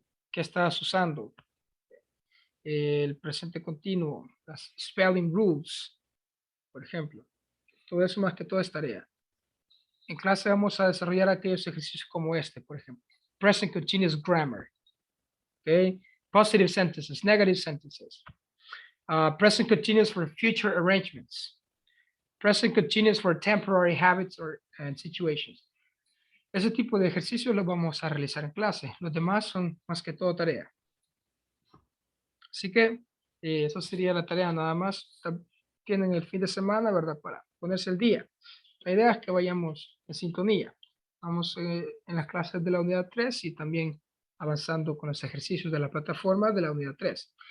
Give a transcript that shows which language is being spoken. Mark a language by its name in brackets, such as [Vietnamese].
[Spanish] ¿Qué estás usando? El presente continuo, las spelling rules, por ejemplo. Todo eso más que todo es tarea. En clase vamos a desarrollar aquellos ejercicios como este, por ejemplo. [English] Present continuous grammar. Okay. Positive sentences, negative sentences. Present continuous for future arrangements. Present continuous for temporary habits and situations. [Spanish] Ese tipo de ejercicios los vamos a realizar en clase. Los demás son más que todo tarea. Así que eso sería la tarea nada más. Tienen el fin de semana, ¿verdad? Para ponerse el día. La idea es que vayamos en sintonía. Vamos en las clases de la unidad 3 y también avanzando con los ejercicios de la plataforma de la unidad 3.